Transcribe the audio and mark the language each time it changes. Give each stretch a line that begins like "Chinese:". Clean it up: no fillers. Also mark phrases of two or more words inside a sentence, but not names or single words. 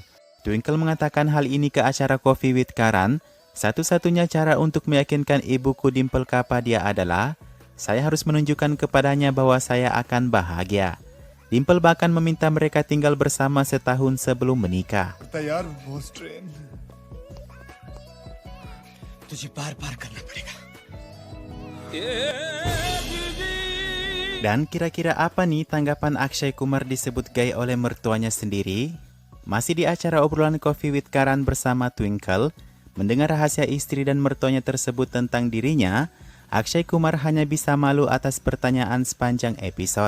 Indonesian: Twinkle mengatakan hal ini ke acara Coffee with Karan. Satu-satunya cara untuk meyakinkan ibuku Dimple Kapadia adalah saya harus menunjukkan kepadanya bahwa saya akan bahagia. Dimple bahkan meminta mereka tinggal bersama setahun sebelum menikah. तैयार बोस ट्रेन
Hindi: तुझे बार बार करना पड़ेगा.
Indonesian: Dan kira-kira apa nih tanggapan Akshay Kumar disebut gay oleh mertuanya sendiri? Masih di acara obrolan Coffee with Karan bersama Twinkle, mendengar rahasia istri dan mertuanya tersebut tentang dirinya, Akshay Kumar hanya bisa malu atas pertanyaan sepanjang episode.